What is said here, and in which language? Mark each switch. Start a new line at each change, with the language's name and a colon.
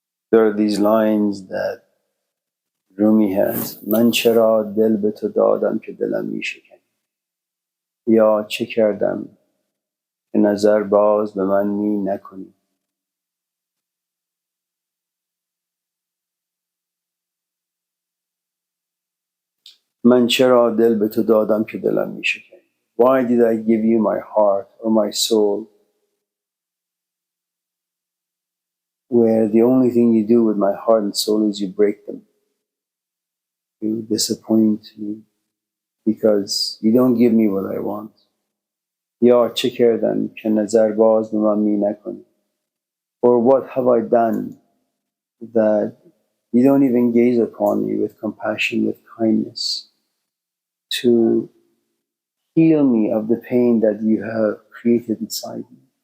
English: There are these lines that Rumi has.
Persian: من چرا دل به تو دادم که دلم می شکنی یا چه کردم که نظر باز به من می نکنی. من چرا دل به تو دادم که دلم می شکنی.
English: Why did I give you my heart or my soul where the only thing you do with my heart and soul is you break them, you disappoint, you because you don't give me what I want.
Persian: یا چه کردم که نظر باز به من می نکنی.
English: Or what have I done that you don't even gaze upon me with compassion, with kindness, to heal me of the pain that you have created inside me.